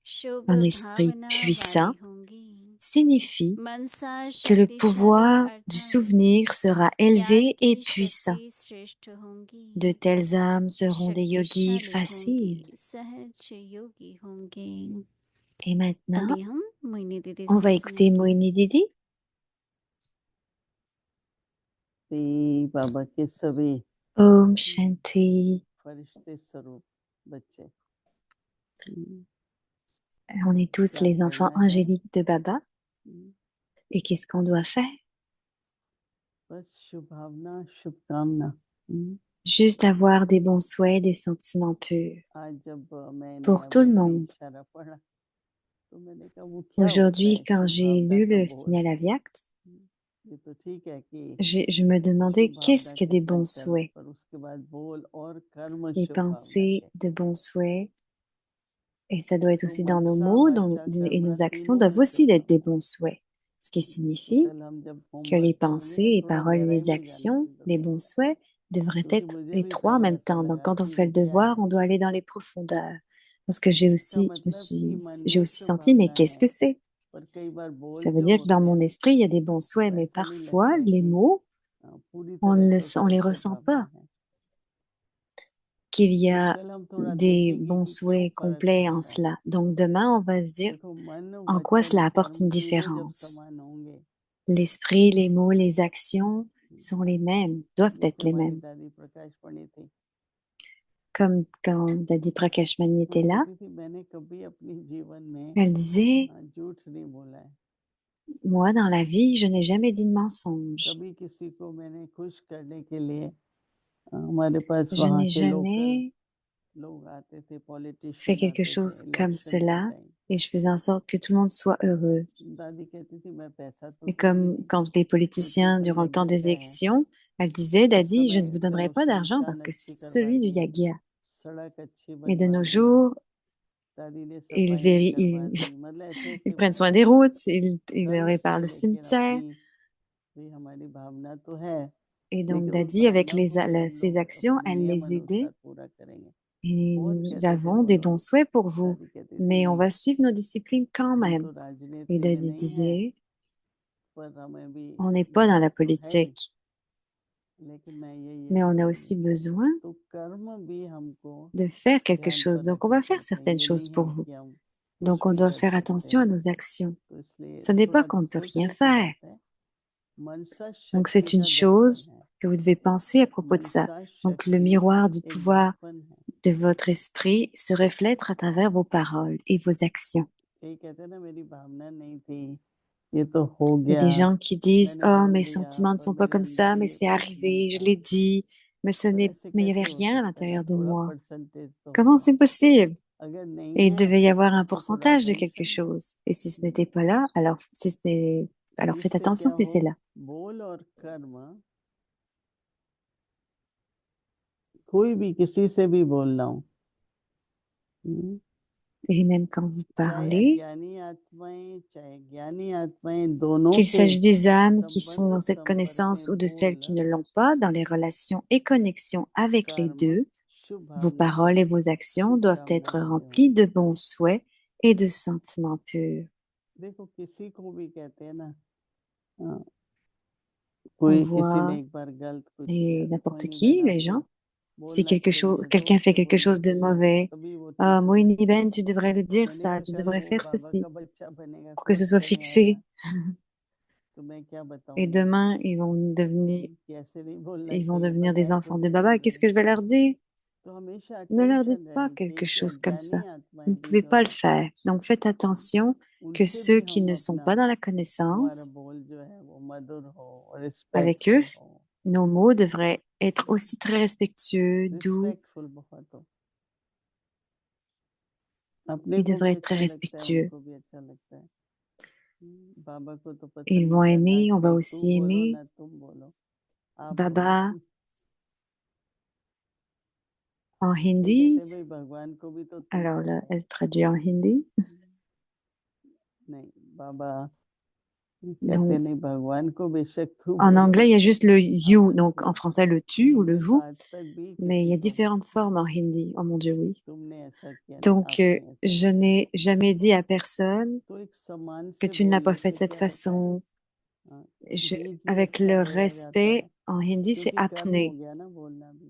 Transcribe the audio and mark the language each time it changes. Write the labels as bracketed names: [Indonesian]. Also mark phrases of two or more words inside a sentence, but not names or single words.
[French] Un esprit puissant signifie que le pouvoir du souvenir sera élevé et puissant. De telles âmes seront des yogis faciles. Et maintenant, on va écouter Moini Didi. [Hindi] ते बाबा के सभी ओम शांति. फरिश्ते स्वरूप बच्चे [French] On est tous [Hindi] क्या [French] les enfants [Hindi] करना है [French] angéliques de Baba. Et qu'est-ce qu'on doit faire? [Hindi] बस शुभ भावना शुभकामना [French] Juste avoir des bons souhaits, des sentiments purs [Hindi] आज जब मैंने [French] pour tout le [Hindi] अभी [French] monde. [Hindi] इशारा पढ़ा तो मैंने कहा वो क्या होता [French] Aujourd'hui, [Hindi] है [French] quand [Hindi] शुभ [French] j'ai [Hindi] भावना [French] lu [Hindi] का [French] le [Hindi] बोध [French] signal aviact, [Hindi] ये तो ठीक है कि [French] je me demandais [Hindi] शुभ [French] qu'est-ce [Hindi] भावना [French] que [Hindi] के [French] des bons [Hindi] संकल्प [French] souhaits, [Hindi] पर उसके बाद बोल और कर्म [French] des [Hindi] शुभ भावना [French] pensées [Hindi] के [French] de bons souhaits. Et ça doit être [Hindi] तो [French] aussi dans nos [Hindi] मनसा [French] mots [Hindi] वाचा [French] et [Hindi] कर्म [French] nos actions [Hindi] तीनों [French] doivent [Hindi] शुभ [French] aussi être des [Hindi] भावना [French] bons souhaits. Ce qui [Hindi] तो [French] signifie [Hindi] कल हम जब [French] que les [Hindi] होमवर्क करेंगे [French] pensées, [Hindi] तो [French] les [Hindi] थोड़ा [French] paroles et [Hindi] गहराई [French] les [Hindi] में जाना [French] actions, [Hindi] है [French] les [Hindi] जरूर [French] bons souhaits devraient [Hindi] क्योंकि [French] être [Hindi] मुझे [French] les [Hindi] भी [French] trois en [Hindi] पहले [French] même [Hindi] ऐसा [French] temps. Donc, [Hindi] लगा [French] quand on [Hindi] कि [French] fait [Hindi] ये [French] le [Hindi] क्या [French] devoir, [Hindi] है [French] on doit aller dans les profondeurs. Parce que [Hindi] इसका मतलब कि मन [French] j'ai [Hindi] में [French] aussi [Hindi] शुभ [French] senti, mais [Hindi] भावना [French] qu'est-ce [Hindi] है [French] que c'est? [Hindi] पर कई बार [French] Ça [Hindi] बोल [French] veut [Hindi] जो [French] dire que dans [Hindi] होते [French] mon [Hindi] हैं [French] esprit, il y a des bons souhaits, [Hindi] वो [French] mais [Hindi] ऐसा नहीं [French] parfois, [Hindi] लगते [French] les [Hindi] कि [French] mots, [Hindi] पूरी [French] on [Hindi] तरह से [French] on [Hindi] उसमें [French] les [Hindi] शुभ [French] ressent [Hindi] भावना [French] pas. [Hindi] है [French] Qu'il y [Hindi] तो [French] a [Hindi] कल हम थोड़ा [French] des [Hindi] देखेंगे [French] bons [Hindi] कि क्यों [French] souhaits [Hindi] फर्क [French] complets en [Hindi] पड़ता है [French] cela. Donc, demain, on va se dire [Hindi] देखो मन [French] en quoi [Hindi] वचन [French] cela apporte [Hindi] कर्म [French] une [Hindi] तीनों जब [French] différence. [Hindi] समान होंगे [French] L'esprit, les mots, les actions sont les mêmes, doivent être [Hindi] जैसे [French] les [Hindi] हमारी [French] mêmes. [Hindi] दादी प्रकाश पंडित थी [French] Comme quand Dadi Prakashmani [Hindi] वो [French] était là, [Hindi] कहती थी मैंने कभी अपने जीवन में [French] elle disait, [Hindi] झूठ नहीं बोला है [French] moi, dans la vie, je n'ai jamais dit de mensonge. [Hindi] कभी किसी को मैंने खुश करने के लिए हमारे पास [French] Je [Hindi] वहाँ [French] n'ai [Hindi] के लोकल [French] jamais [Hindi] लोग आते थे [French] fait [Hindi] पॉलिटिशियन [French] quelque [Hindi] आते थे [French] chose comme [Hindi] इलेक्शन के [French] cela [Hindi] टाइम [French] et je faisais en sorte que tout le monde soit heureux. [Hindi] दादी कहती थी मैं पैसा तो [French] Et [Hindi] दूंगी [French] comme [Hindi] नहीं [French] quand les [Hindi] क्योंकि [French] politiciens, [Hindi] तो [French] durant le temps des [Hindi] यज्ञ का है। [French] élections, elle disait, [Hindi] उस [French] Daddy, je ne [Hindi] समय [French] vous donnerai [Hindi] जब [French] pas [Hindi] उसने [French] d'argent [Hindi] दुकान [French] parce que c'est [Hindi] अच्छी करवा [French] celui du [Hindi] दी, [French] Yagia. [Hindi] सड़क अच्छी [French] Et de [Hindi] बनवा [French] nos [Hindi] दी, [French] jours, [Hindi] दादी ने [French] ils, [Hindi] सफाइयाँ करवा [French] ils, [Hindi] दी, मतलब ऐसे [French] ils [Hindi] ऐसे [French] prennent [Hindi] वो [French] soin des routes, ils [Hindi] गर्व [French] réparent [Hindi] से, [French] le [Hindi] लेकिन [French] cimetière. [Hindi] अपनी भी हमारी भावना तो है, [French] Et donc, [Hindi] लेकिन उस [French] Daddy, avec [Hindi] भावना को भी हम [French] ses [Hindi] लोग [French] actions, [Hindi] अपने [French] elle [Hindi] नियम [French] les aidait. [Hindi] अनुसार पूरा करेंगे। [French] Et [Hindi] बहुत [French] nous [Hindi] कहते थे [French] avons [Hindi] वो [French] des [Hindi] लोग। [French] bons souhaits pour vous, [Hindi] दादी कहती थी [French] mais on [Hindi] नहीं, [French] va suivre nos disciplines quand [Hindi] हम [French] même. [Hindi] तो [French] Et [Hindi] राजनीति में [French] Daddy [Hindi] नहीं है, [French] disait, [Hindi] पर हमें भी [French] on n'est pas dans la [Hindi] धर्म तो है ही, [French] politique, [Hindi] लेकिन मैं ये [French] mais on a [Hindi] करूंगी। [French] aussi besoin [Hindi] तो कर्म भी हमको [French] de faire quelque [Hindi] ध्यान [French] chose. [Hindi] पर [French] Donc, on [Hindi] रखने [French] va faire [Hindi] पड़ते हैं, [French] certaines [Hindi] ये [French] choses [Hindi] नहीं [French] pour [Hindi] है [French] vous. [Hindi] कि हम कुछ [French] Donc, on [Hindi] भी [French] doit [Hindi] कर [French] faire [Hindi] सकते [French] attention à [Hindi] हैं। [French] nos actions. [Hindi] तो इसलिए [French] Ce n'est pas [Hindi] थोड़ा [French] qu'on ne peut rien [Hindi] सोचने की [French] faire. [Hindi] बात है। मनसा [French] Donc, [Hindi] शक्ति [French] c'est une [Hindi] का दर्पण [French] chose [Hindi] है, [French] que vous devez penser à propos de ça. [Hindi] मनसा [French] Donc, le [Hindi] शक्ति [French] miroir du [Hindi] एक [French] pouvoir [Hindi] दर्पण है। [French] de votre esprit se reflète à travers vos paroles et vos actions. [Hindi] कई कहते हैं ना मेरी भावना नहीं थी, ये तो हो [French] Il y a [Hindi] गया, [French] des gens qui disent, [Hindi] मैंने [French] oh, [Hindi] बोल [French] mes [Hindi] दिया, [French] sentiments ne [Hindi] पर [French] sont pas [Hindi] मेरे [French] comme ça, [Hindi] अंदर [French] mais [Hindi] ये [French] c'est [Hindi] कुछ नहीं [French] arrivé, je [Hindi] था। [French] l'ai dit, mais [Hindi] पर ऐसे [French] mais il n'y [Hindi] कैसे [French] avait [Hindi] हो [French] rien à [Hindi] सकता है, [French] l'intérieur de [Hindi] थोड़ा [French] moi. [Hindi] परसेंटेज तो [French] Comment [Hindi] होगा, [French] c'est possible? [Hindi] अगर नहीं [French] Et il [Hindi] है [French] devait y avoir un [Hindi] तो [French] pourcentage [Hindi] थोड़ा [French] de quelque [Hindi] टेंशन है, [French] chose. Et si ce n'était pas là, alors faites [Hindi] जिससे [French] attention [Hindi] क्या [French] si [Hindi] हो, [French] c'est là. [Hindi] बोल और कर्म, कोई भी किसी से भी बोल रहा हूँ, [French] Et même quand vous [Hindi] चाहे [French] parlez, [Hindi] अज्ञानी आत्माएं चाहे ज्ञानी आत्माएं, दोनों [French] qu'il [Hindi] के [French] s'agisse des âmes qui sont [Hindi] संबंध [French] dans cette [Hindi] संपर्क [French] connaissance [Hindi] में [French] ou de celles qui ne [Hindi] बोल, [French] l'ont pas, dans les relations et connexions avec les [Hindi] कर्म, [French] deux, [Hindi] शुभ [French] vos [Hindi] भावना, [French] paroles et vos actions [Hindi] शुभ [French] doivent être [Hindi] कामनाओं से [French] remplies de [Hindi] होंगे। [French] bons souhaits et de sentiments purs. [Hindi] देखो किसी को भी कहते हैं ना, हाँ, [French] On [Hindi] कोई किसी ने [French] voit [Hindi] एक बार गलत कुछ किया तो कोई [French] n'importe [Hindi] नहीं [French] qui, [Hindi] बहना [French] les [Hindi] तो [French] gens, si [Hindi] बोलना चाहिए, तो [French] quelqu'un fait [Hindi] उससे [French] quelque [Hindi] बोलना [French] chose de [Hindi] चाहिए, [French] mauvais, [Hindi] तभी वो ठीक [French] ah, [Hindi] हो। [French] Moïni Ben, tu devrais le dire [Hindi] मैंने [French] ça, [Hindi] कहा [French] tu [Hindi] कल [French] devrais [Hindi] वो [French] faire [Hindi] बाबा [French] ceci, [Hindi] का बच्चा बनेगा, [French] pour que ce [Hindi] कोर्ट [French] soit [Hindi] करने आएगा, [French] fixé. [Hindi] तो मैं क्या [French] Et [Hindi] बताऊंगी [French] demain, [Hindi] कि ऐसे नहीं बोलना [French] ils vont [Hindi] चाहिए, [French] devenir des [Hindi] बताया तो [French] enfants de [Hindi] दे नहीं [French] Baba. Qu'est-ce [Hindi] रहे। [French] que je vais leur dire? [Hindi] तो हमेशा [French] Ne leur [Hindi] अटेंशन [French] dites pas [Hindi] रहनी [French] quelque [Hindi] चाहिए कि [French] chose comme ça. [Hindi] अज्ञानी [French] Vous [Hindi] आत्माएं [French] ne [Hindi] भी [French] pouvez [Hindi] जो [French] pas le [Hindi] है, [French] faire. Donc faites attention que [Hindi] उनसे [French] ceux [Hindi] भी [French] qui [Hindi] हम [French] ne sont [Hindi] अपना, [French] pas dans la [Hindi] हमारा [French] connaissance, [Hindi] बोल जो है वो मधुर हो, [French] avec eux, [Hindi] रिस्पेक्टफुल हो, [French] nos mots devraient être aussi très respectueux, doux. [Hindi] रिस्पेक्टफुल बहुत हो, अपने [French] Ils [Hindi] को [French] devraient [Hindi] भी [French] être très [Hindi] अच्छा लगता है, [French] respectueux. [Hindi] उनको भी अच्छा लगता है। बाबा को तो [French] Ils [Hindi] पसंद नहीं [French] vont [Hindi] करना [French] aimer, [Hindi] कि [French] on va [Hindi] भाई तू [French] aussi [Hindi] बोलो [French] aimer. [Hindi] ना तुम बोलो, आप बोलो। [French] Baba en [Hindi] कोई [French] hindi. [Hindi] कहते हैं भाई भगवान को भी तो तू [French] Alors là, [Hindi] कहता है, [French] elle traduit en hindi. [Hindi] नहीं बाबा कहते [French] Donc, [Hindi] नहीं, भगवान को बेशक तू [French] en [Hindi] बोलो, [French] anglais, il y a juste le you, [Hindi] अपन [French] donc [Hindi] को [French] en français le tu ou le [Hindi] हमने तो [French] vous, [Hindi] आज तक भी [French] mais il y [Hindi] किसी [French] a [Hindi] को [French] différentes formes en hindi. Oh mon Dieu, oui. [Hindi] तुमने ऐसा किया नहीं, [French] Donc, [Hindi] आपने ऐसा [French] je [Hindi] किया, [French] n'ai jamais dit à personne [Hindi] तो एक सम्मान [French] que [Hindi] से [French] tu ne l'as pas [Hindi] बोलने [French] fait de [Hindi] से [French] cette [Hindi] क्या होता है, [French] façon. [Hindi] हाँ, [French] Je- [Hindi] गीत भी [French] avec [Hindi] अच्छा [French] le [Hindi] बोला जाता [French] respect, [Hindi] है, [French] en hindi, c'est [Hindi] क्योंकि कर्म हो [French] apne, [Hindi] गया ना बोलना भी,